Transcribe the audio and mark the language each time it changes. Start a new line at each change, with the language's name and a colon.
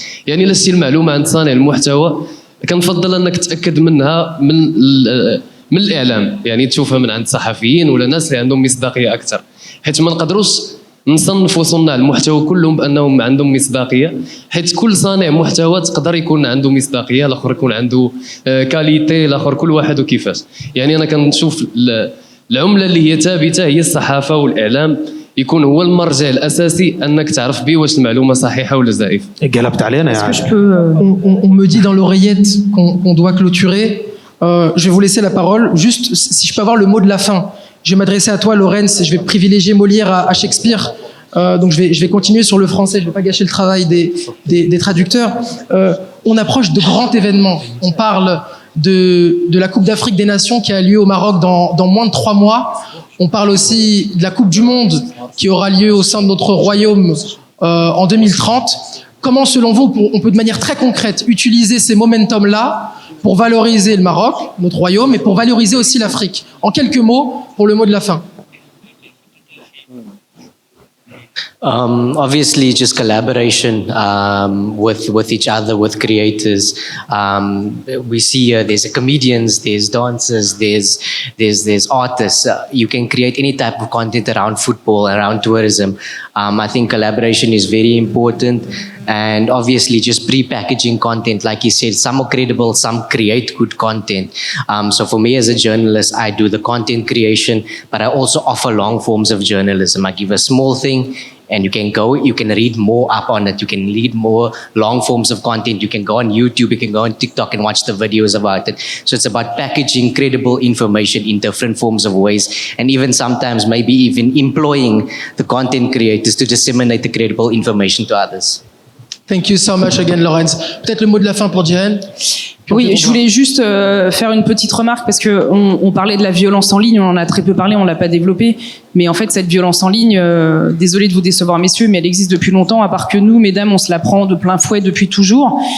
Arabic: يعني لا شي المعلومه عند صانع المحتوى كنفضل انك تاكد منها من الاعلام، يعني تشوفها من عند صحفيين ولا ناس اللي عندهم مصداقيه اكثر، حيت ما نقدروش نصنفوا صناع المحتوى كلهم بانهم عندهم مصداقيه، حيت كل صانع محتوى تقدر يكون عنده مصداقيه، الاخر يكون عنده كاليتي، الاخر كل واحد وكيفاش. يعني انا كنشوف العمله اللي هي ثابته هي الصحافه والاعلام، يكون هو المرجع الاساسي انك تعرف به واش المعلومه صحيحه ولا زائفه. قلبت علينا يعني.
French: On me dit dans l'oreillette qu'on doit clôturer. Je vais vous laisser la parole. Juste, si je peux avoir le mot de la fin. Je vais m'adresser à toi, Laurence. Je vais privilégier Molière à Shakespeare. Donc je vais continuer sur le français. Je ne vais pas gâcher le travail des traducteurs. On approche de grands événements. On parle de la Coupe d'Afrique des Nations qui a lieu au Maroc dans moins de 3 mois. On parle aussi de la Coupe du Monde qui aura lieu au sein de notre royaume en 2030. Comment, selon vous, on peut de manière très concrète utiliser ces momentum-là pour valoriser le Maroc, notre royaume, et pour valoriser aussi l'Afrique? En quelques mots, pour le mot de la fin.
English: Obviously, just collaboration with each other, with creators. We see there's comedians, there's dancers, there's artists. You can create any type of content around football, around tourism. I think collaboration is very important. And obviously just pre-packaging content, like you said, some are credible, some create good content. So for me as a journalist, I do the content creation, but I also offer long forms of journalism. I give a small thing and you can read more up on it. You can read more long forms of content. You can go on YouTube, you can go on TikTok and watch the videos about it. So it's about packaging credible information in different forms of ways, and even sometimes maybe even employing the content creators to disseminate the credible information to others. Thank you so much again, Laurence.
French: Peut-être le mot de la fin pour Jiren. Oui, je voulais juste faire une petite remarque parce que on parlait de la violence en ligne, on en a très peu parlé, on l'a pas développé, mais en fait cette violence en ligne, désolé de vous décevoir messieurs, mais elle existe depuis longtemps, à part que nous, mesdames, on se la prend de plein fouet depuis toujours.